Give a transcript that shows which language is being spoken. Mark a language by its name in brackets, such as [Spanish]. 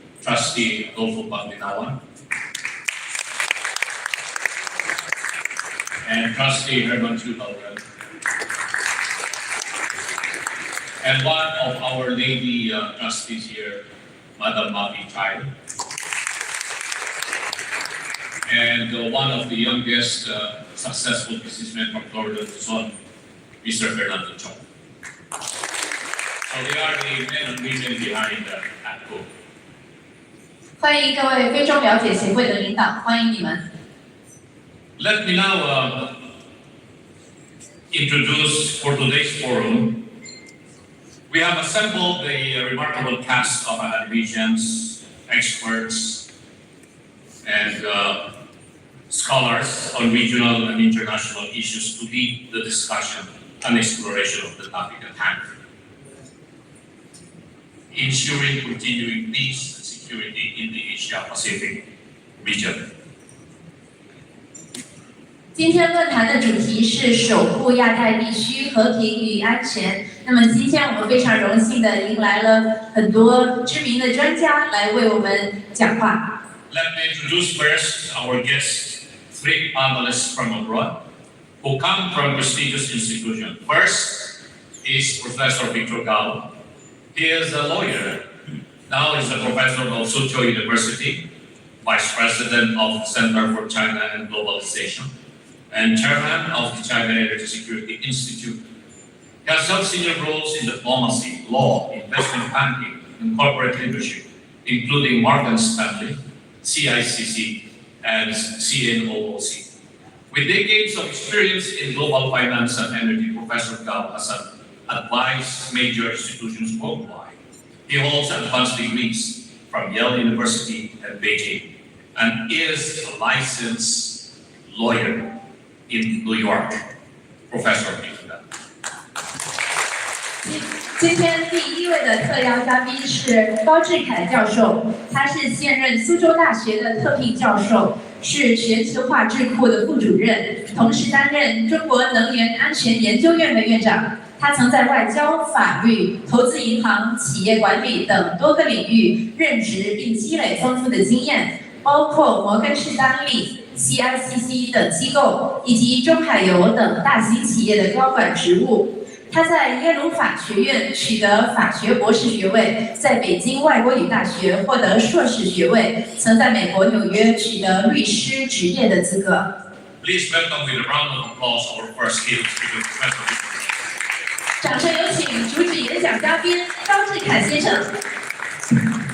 [English] Trustee Adolfo Panginawan and Trustee Herman Chutalran, and one of our lady trustees here, Madam Mavi Chai, and one of the youngest successful businessmen from Florida, Luzon, Mr. Fernando Chong. So they are the men and women behind APCO. [Chinese] 欢迎各位非中了解协会的领导，欢迎你们。 [English] Let me now introduce for today's forum. We have assembled a remarkable cast of academicians, experts, and scholars on regional and international issues to lead the discussion and exploration of the topic at hand. Ensuring continuing peace and security in the Asia-Pacific region. [Chinese] 今天论坛的主题是守护亚太地区和平与安全。那么今天我们非常荣幸地迎来了很多知名的专家来为我们讲话。 [English] Let me introduce first our guests, 3 panelists from abroad who come from prestigious institutions. First is Professor Victor Gao. He is a lawyer. Now he's a professor of Suzhou University, Vice President of the Center for China and Globalization, and Chairman of the China Energy Security Institute. He has held senior roles in diplomacy, law, investment banking, and corporate leadership, including Morgan Stanley, CICC, and CNOOC. With decades of experience in global finance and energy, Professor Gao has advised major institutions worldwide. He holds advanced degrees from Yale University and Beijing, and is a licensed lawyer in New York. Professor Victor. [Chinese] 今天第1位的特邀嘉宾是高志凯教授，他是现任苏州大学的特聘教授，是全球化智库的副主任，同时担任中国能源安全研究院的院长。他曾在外交、法律、投资银行、企业管理等多个领域任职，并积累丰富的经验，包括摩根士丹利、CICC 等机构以及中海油等大型企业的高管职务。他在耶鲁法学院取得法学博士学位，在北京外国语大学获得硕士学位，曾在美国纽约取得律师执业的资格。 [English] Please welcome with a round of applause our first keynote speaker, Professor Victor. [Chinese] 掌声有请主旨演讲嘉宾高志凯先生。